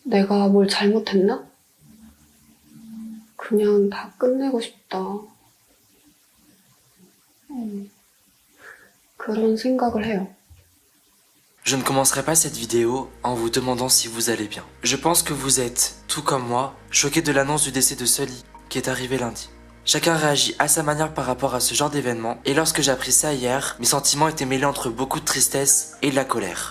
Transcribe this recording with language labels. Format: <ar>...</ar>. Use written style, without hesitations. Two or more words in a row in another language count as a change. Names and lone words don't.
<ko>내가 뭘 잘못했나? 그냥 다 끝내고 싶다. 그런 생각을 해요.</ko> <fr>Je ne commencerai pas cette vidéo en vous demandant si vous allez bien. Je pense que vous êtes, tout comme moi, choqués de l'annonce du décès de Sully, qui est arrivé lundi. Chacun réagit à sa manière par rapport à ce genre d'événement, et lorsque j'ai appris ça hier, mes sentiments étaient mêlés entre beaucoup de tristesse et de la colère.</fr>